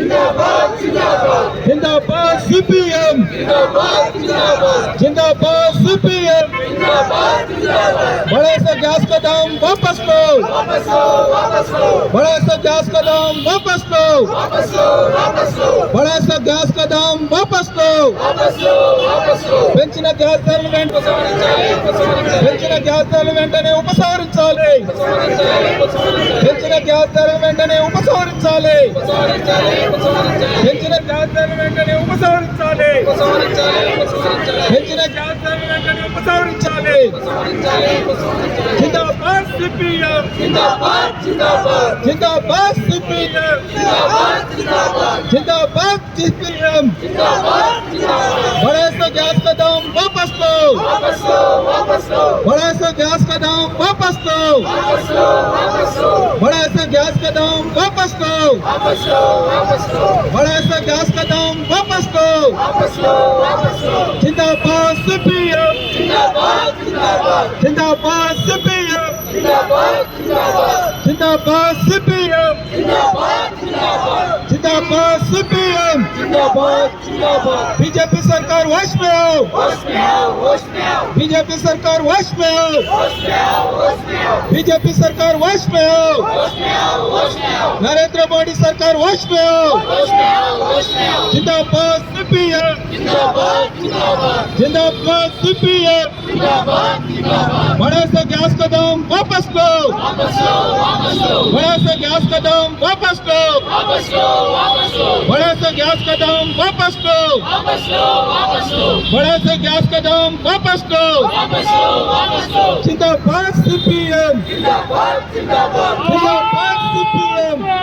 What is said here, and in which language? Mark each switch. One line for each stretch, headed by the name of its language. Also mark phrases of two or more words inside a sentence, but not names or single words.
Hindi: जिंदाबाद सीपीएम जिंदाबाद सीपीएम बड़े से गैस का दाम वापस लो बड़े से गैस का दाम वापस लो बड़े से गैस का दाम वापस लो
Telugu: పెంచిన గ్యాస్ ధరలు పెంచిన గ్యాస్ ధరలు వెంటనే ఉపసంహరించాలి పెంచిన గ్యాస్ ధరలు వెంటనే ఉపసంహరించాలి పెంచిన గ్యాస్ ధరలు వెంటనే ఉపసంహరించాలి పెంచిన గ్యాస్ ధరలు వెంటనే ఉపసంహరించాలి
Hindi: जिंदाबाद सीपीएम जिंदाबाद सीपीएम जिंदाबाद सीपीएम बढ़े से गैस का दाम वापस लो बढ़े से गैस का दाम वापस लो बढ़े से गैस का दाम वापस लो बढ़े से गैस का दाम वापस लो जिंदाबाद सीपीएम जिंदाबाद सीपीएम जिंदाबाद सीपीएम जिंदाबाद सीपीएम बीजेपी सरकार होश में आओ बीजेपी सरकार होश में आओ बीजेपी सरकार होश में आओ नरेंद्र मोदी सरकार होश में आओ जिंदाबाद सीपीएम जिंदाबाद सीपीएम बड़े से गैस का दाम वापस लो बड़े से गैस का दाम वापस लो बड़े से गैस का दाम वापस लो बड़े से गैस का दाम वापस लो जिंदाबाद सीपीएम जिंदाबाद सीपीएम